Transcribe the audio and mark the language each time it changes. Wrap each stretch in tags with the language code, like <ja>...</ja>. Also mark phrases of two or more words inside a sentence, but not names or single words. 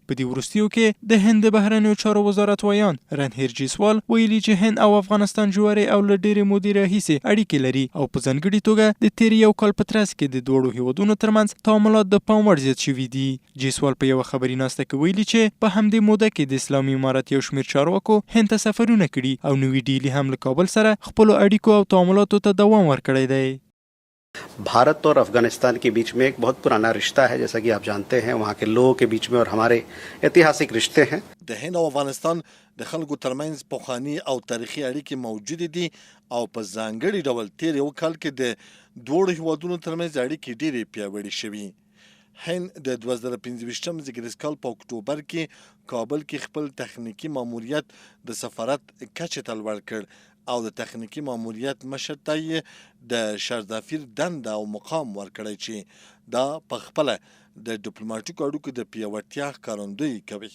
<ps>په دې وروستیو کې د هند د بهرنیو چارو وزارت ویان رنهیر جیسوال ویلي چې هند او افغانستان جوړې او له ډېرې مودې راهیسې اړیکې لري او په ځانګړې توګه د تېر یو کال په ترڅ کې د دواړو هیوادونو ترمنځ تعاملات د پام وړ زیات شوي دي. جیسوال په یوه خبري ناسته کې ویلي چې په همدې موده کې د اسلامي امارت یو شمېر چارواکو هند ته سفرونه کړي او نوي ډیلي هم له کابل سره خپلو اړیکو او تعاملاتو ته دوام ورکړی دی.</ps> <hi>भारत और अफगानिस्तान के बीच में एक बहुत पुराना रिश्ता है, जैसा कि आप जानते हैं. वहाँ के लोगों के बीच में और हमारे ऐतिहासिक रिश्ते हैं.</hi> <ps>د هند او افغانستان د خلکو ترمنځ پخواني او تاریخي اړیکې موجودې دي او په ځانګړي ډول تېر یو کال کې د دواړو هیوادونو ترمنځ اړیکې ډېرې پیاوړې شوي. هند د 2015 زیږدیز کال په اکتوبر کې کابل کې خپل تخنیکي ماموریت د سفارت کچې ته لوړ کړ او د تخنیکي ماموریت مشر ته یې د شرزافیر دنده او مقام ورکړی چې دا په خپله د ډیپلوماټیکو اړیکو د پیاوړتیا ښکارندویي کوي.</ps>